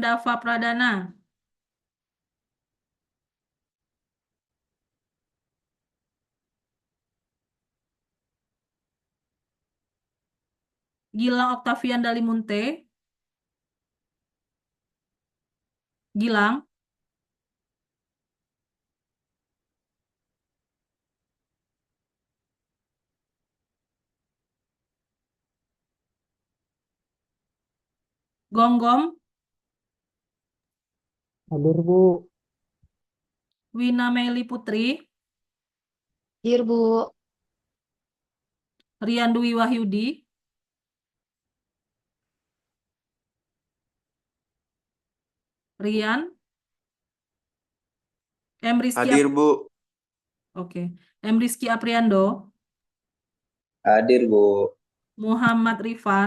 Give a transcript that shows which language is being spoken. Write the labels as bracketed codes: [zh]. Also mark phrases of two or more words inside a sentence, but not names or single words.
[id] Dava Pradana, Gilang Oktavian Dalimunte, Gilang, Gonggong, Hadir, Bu. Wina Meli Putri, Hadir, Bu. Rian Dwi Wahyudi, Rian, M. Rizky, Hadir, Bu. oke, M. Rizky Apriando, Hadir, Bu. Muhammad Rifan,